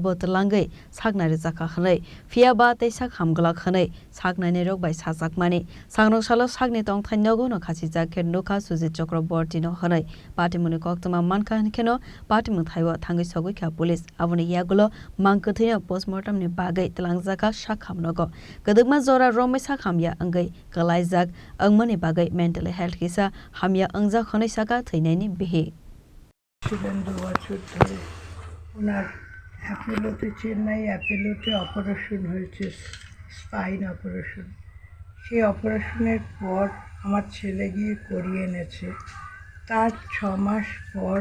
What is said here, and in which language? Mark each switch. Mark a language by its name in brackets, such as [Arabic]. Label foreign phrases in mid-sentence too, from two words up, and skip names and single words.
[Kok Borok] Botalangai Sagna Rizaka Khane Fiaba Te Sakham Glak Khane Sagna ni Rog by Sasak Mani Sarangshalo Sagni Tong Thainogo no Khasizake Nuka Sujit Chakraborty no Khane Patimun Koktuma Manka Keno Patimung Thaiwa Tangi Sogika Police Avuni Yagulo Mankathina postmortem ni Bagai Tlangzaka Shakhamnogo Kadugma Zora Rome Sakhamya Angai Kalaizak Angmani Bagai [English] mental health [Kok Borok] kisa Hamya Angza Khone Saka Thainani Bihi [Bangla] অ্যাপোলোতে চেন্নাই অ্যাপোলোতে অপারেশন হয়েছে স্পাইন অপারেশন সেই অপারেশনের পর আমার ছেলে গিয়ে করিয়ে এনেছে তার 6 মাস পর